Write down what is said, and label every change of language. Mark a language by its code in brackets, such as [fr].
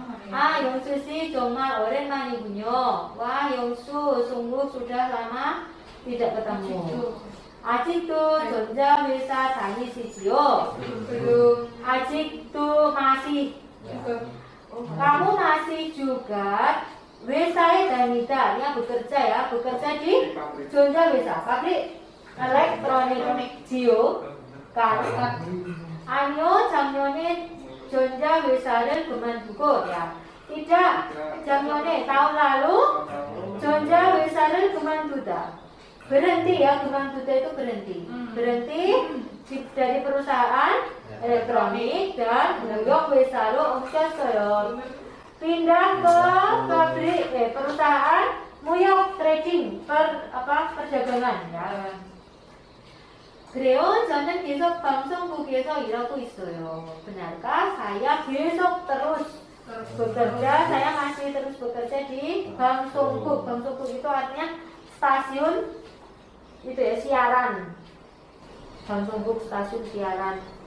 [ko] Ah, 영수 씨 정말 오랜만이군요. [id] Wah, 영수 sungguh sudah lama tidak ketemu. [ko] 아직도 전자회사 다니시지요? [id] belum. 아직도 masih. Kamu masih juga 회사에 다니다. Ya bekerja ya, bekerja di 전자회사, pabrik elektronik Jio. Kan? [ko] 아니요, 작년에 전자회사를 그만두고 ya. [id] Tidak, 작년에 tahun lalu [ko] 전자회사를 그만두다. [id] Berhenti ya, kemampuan itu berhenti. Berhenti dari perusahaan elektronik dan [ko] 무역 회사로 옮겼어요. [id] Pindah ke pabrik perusahaan 무역 trading perdagangan ya. 그래요? [ko] 저는 계속 방송국에서 일하고 있어요. [id] Benarkah? Saya 계속 terus bekerja. Saya masih terus bekerja di 방송국. 방송국 itu artinya stasiun itu ya, siaran. 방송국 stasiun siaran.